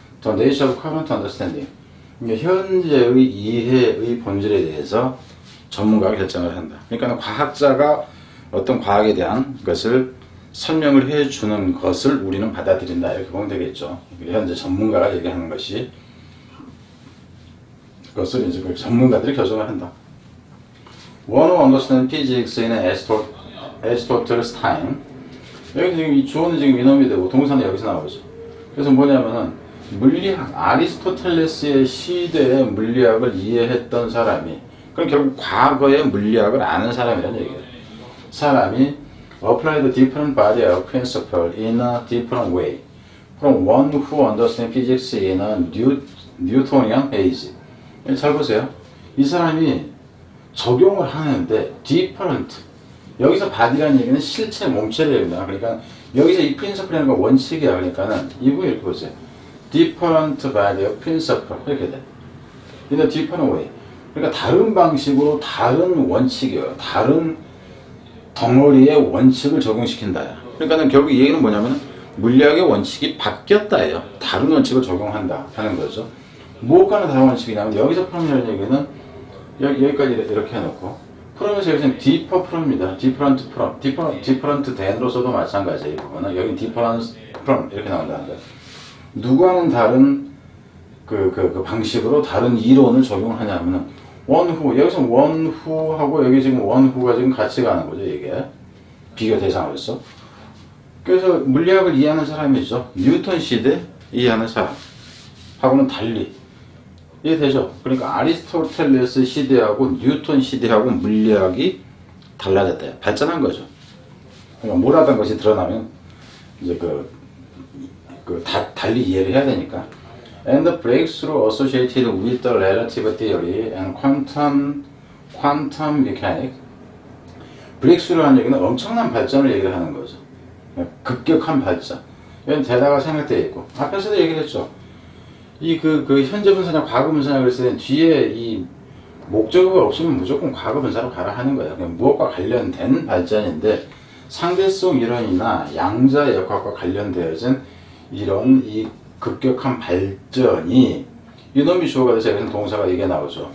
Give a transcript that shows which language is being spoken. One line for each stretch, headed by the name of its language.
English: The nature of current understanding
Korean: 현재의 이해의 본질에 대해서 전문가가 결정을 한다. 그러니까 과학자가 어떤 과학에 대한 것을 설명을 해주는 것을 우리는 받아들인다 이렇게 보면 되겠죠. 현재 전문가가 얘기하는 것이 그것을 이제 그 전문가들이 결정을 한다.
English: One who understands physics in Aristotle's time.
Korean: 여기 지금 이 주어는 지금 이놈이 되고 동사는 여기서 나오죠. 그래서 뭐냐면은 물리학, 아리스토텔레스의 시대의 물리학을 이해했던 사람이 그럼 결국 과거의 물리학을 아는 사람이라는 얘기예요.
English: 사람이 applied different body of principle in a different way from one who understands physics in a Newtonian age.
Korean: 잘 보세요. 이 사람이 적용을 하는데 different 여기서 body라는 얘기는 실체, 몸체를 얘기합니다. 그러니까 여기서 이 principle이라는 건 원칙이야. 그러니까는 이 부분 이렇게 보세요.
English: different body of principle 이렇게 돼. in a different way.
Korean: 그러니까 다른 방식으로 다른 원칙이에요. 다른 덩어리의 원칙을 적용시킨다. 그러니까는 결국 이 얘기는 뭐냐면 물리학의 원칙이 바뀌었다예요. 다른 원칙을 적용한다 하는 거죠. 무엇과는 다른 원칙이냐면 여기서 프롬이라는 얘기는 여기까지 이렇게 해놓고 프롬에서 여기서는 디퍼 프롬입니다. 디퍼런트 프롬, 디퍼런트 댄으로서도 마찬가지예요. 이 부분은 여기 디퍼런트 프롬 이렇게 나온다는 거예요. 누구와는 다른 그 방식으로 다른 이론을 적용하냐면은 원후 여기서 원후하고 여기 지금 원후가 지금 같이 가는 거죠. 이게 비교 대상으로서. 그래서 물리학을 이해하는 사람이죠. 뉴턴 시대 이해하는 사람하고는 달리 이해되죠? 그러니까 아리스토텔레스 시대하고 뉴턴 시대하고 물리학이 달라졌다. 발전한 거죠. 그러니까 몰랐던 것이 드러나면 이제 달리 이해를 해야 되니까.
English: And the breakthrough associated with the relative theory and quantum mechanics.
Korean: breakthrough라는 얘기는 엄청난 발전을 얘기를 하는 거죠. 급격한 발전. 이건 대다가 생략되어 있고 앞에서도 얘기를 했죠. 이 현재 분사냐 과거 분사냐 그랬을 때 뒤에 이 목적어가 없으면 무조건 과거 분사로 가라 하는 거예요. 그냥 무엇과 관련된 발전인데 상대성 이론이나 양자 역학과 관련되어진 이런 이 급격한 발전이 이놈이 주어가 돼서 여기서 동사가 이게 나오죠.